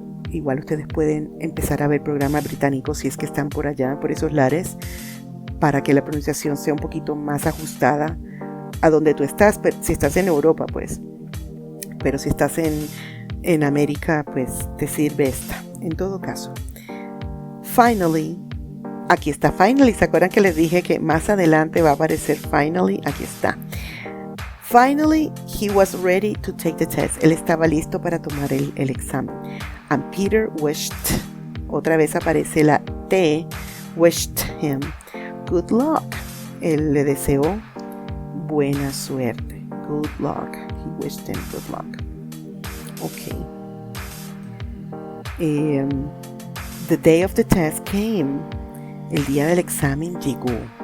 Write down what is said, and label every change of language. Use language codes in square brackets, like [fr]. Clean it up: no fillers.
[es] Igual ustedes pueden empezar a ver programas británicos si es que están por allá, por esos lares, para que la pronunciación sea un poquito más ajustada a donde tú estás. Pero si estás en Europa, pues. Pero si estás en América, pues te sirve esta. En todo caso. Finally. Aquí está finally. ¿Se acuerdan que les dije que más adelante va a aparecer finally? Aquí está. [en] Finally, he was ready to take the test. [es] Él estaba listo para tomar el examen. [en] And Peter wished, [es] otra vez aparece la T, [en] wished him good luck. [es] Él le deseó buena suerte. [en] Good luck. He wished him good luck. Okay. The day of the test came. [es] El día del examen llegó.